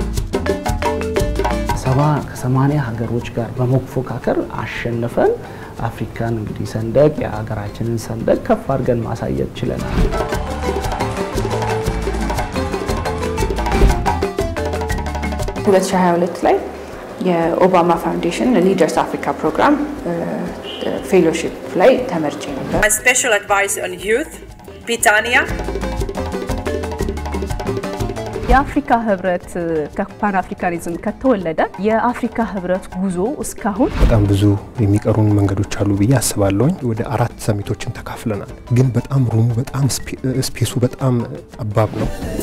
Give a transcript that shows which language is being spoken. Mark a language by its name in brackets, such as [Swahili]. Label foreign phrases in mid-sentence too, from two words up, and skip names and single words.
[Amharic] 70 ሀገሮች ጋር በመፎካከር አሸንፈን አፍሪካን እንግዲህ ሰንደቅ የሀገራችንን ሰንደቅ ከፍ አድርገን ማሳየት ችለናል። በ2022 ላይ የኦባማ ፋውንዴሽን ሊደርስ አፍሪካ ፕሮግራም ፌሎሺፕ ላይ ተመርጬ ነበር። [English] My special advice on youth, Pitania. [Amharic] የአፍሪካ ህብረት ከፓን አፍሪካኒዝም ከተወለደ የአፍሪካ ህብረት ጉዞ እስካሁን በጣም ብዙ የሚቀሩን መንገዶች አሉ ብዬ አስባለሁ። ወደ 4 ሰሚቶችን ተካፍለናል። ግን በጣም ሩሙ በጣም ስፔሱ በጣም ጠባብ ነው።